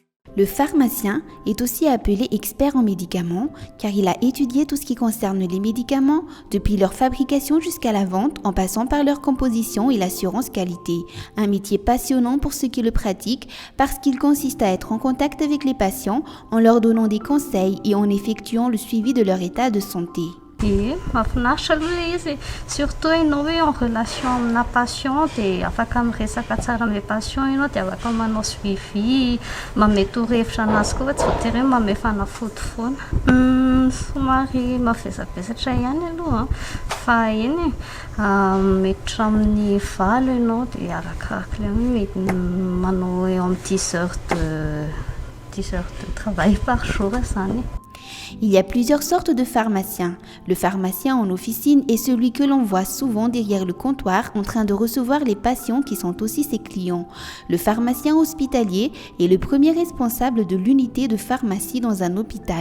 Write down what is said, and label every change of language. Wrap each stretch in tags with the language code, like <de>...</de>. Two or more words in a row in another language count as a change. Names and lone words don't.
<fr>Le pharmacien est aussi appelé expert en médicaments car il a étudié tout ce qui concerne les médicaments, depuis leur fabrication jusqu'à la vente en passant par leur composition et l'assurance qualité. Un métier passionnant pour ceux qui le pratiquent parce qu'il consiste à être en contact avec les patients en leur donnant des conseils et en effectuant le suivi de leur état de santé.</fr> <mg>Mahafinaritra aloha ilay izy, surtout ianao hoe</mg> <fr>en relation</fr> <mg>amina patient dia afaka miresaka tsara amin'ny patient ianao dia afaka manao suivi, manome torohevitra anazy koa tsy voatery hoe manome fanafody foana. Somary mavesabesatra ihany aloha fa eny miditra amin'ny valo ianao dia arakarak'ilay mety manao eo amin'ny</mg> <fr>10 heures de travail par jour</fr> <mg>zany.</mg> <fr>Il y a plusieurs sortes de pharmaciens. Le pharmacien en officine est celui que l'on voit souvent derrière le comptoir en train de recevoir les patients qui sont aussi ses clients. Le pharmacien hospitalier est le premier responsable de l'unité de pharmacie dans un hôpital.</fr>